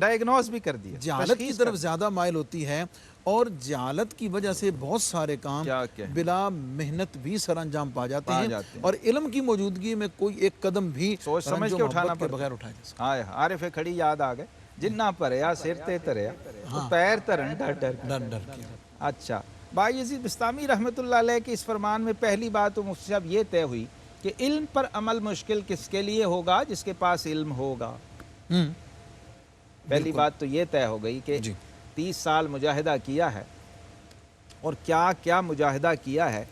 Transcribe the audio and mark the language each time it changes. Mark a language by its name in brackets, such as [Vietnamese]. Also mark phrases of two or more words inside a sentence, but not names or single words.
[Urdu] ڈائیگنوز بھی کر دیا، جہالت کی طرف زیادہ مائل ہوتی ہے، اور جہالت کی وجہ سے بہت سارے کام بلا محنت بھی سر انجام پا جاتے ہیں، اور علم کی موجودگی میں کوئی ایک قدم بھی سوچ سمجھ کے اٹھانا کے بغیر اٹھایا جا سکتا۔ ہاں، عارف کھڑی یاد آ گئے، [Punjabi] جنہ پریا سر تے تریا پیر ترن ڈر ڈر [Urdu] کے۔ اچھا، بایزید بسطامی [Arabic] رحمۃ اللہ علیہ [Urdu] کے اس فرمان میں پہلی بات تو مفتی صاحب یہ طے ہوئی کہ علم پر عمل مشکل کس کے لیے ہوگا؟ جس کے پاس علم ہوگا۔ پہلی بات تو یہ طے ہو گئی کہ 30 سال مجاہدہ کیا ہے، اور کیا کیا مجاہدہ کیا ہے۔